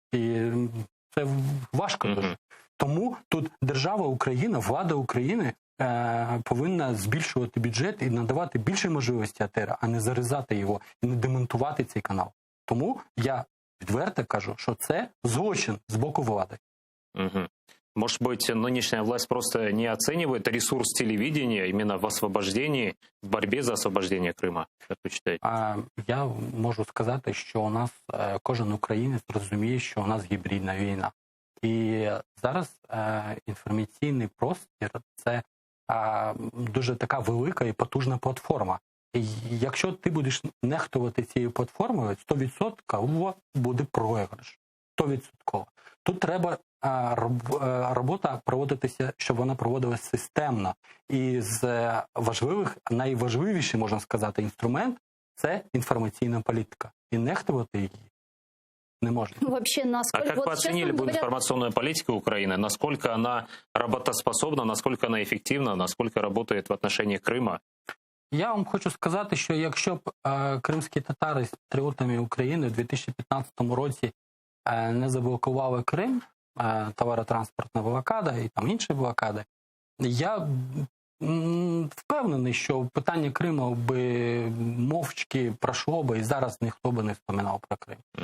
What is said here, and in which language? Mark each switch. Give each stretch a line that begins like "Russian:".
Ukrainian: І це важко дуже. Тому тут держава Україна, влада України повинна збільшувати бюджет і надавати більше можливості АТР, а не зарізати його і не демонтувати цей канал. Тому я відверто кажу, що це злочин з боку влади.
Russian: Может быть, нынешняя власть просто не оценивает ресурс телевидения именно в освобождении, в борьбе за освобождение Крыма, как вы считаете?
Ukrainian: Я можу сказати, що у нас кожен українець розуміє, що у нас гібридна війна. І зараз інформаційний простір – це дуже така велика і потужна платформа. І якщо ти будеш нехтувати цією платформою, 100% буде програш. 100%. Тут треба робота проводитися, щоб вона проводилася системно. І з найважливіший, можна сказати, інструмент – це інформаційна політика. І нехтувати її не можно.
Russian: Вообще, насколько... А как вы оценили бы информационную политику Украины? Насколько она работоспособна, насколько она эффективна, насколько работает в отношении Крыма?
Ukrainian: Я вам хочу сказати, що якщо б кримські татари з патріотами України в 2015 році не заблокували Крим, товаротранспортна блокада і там інші блокади, я впевнений, що питання Криму би мовчки пройшло би, і зараз ніхто би не вспоминав про Крим.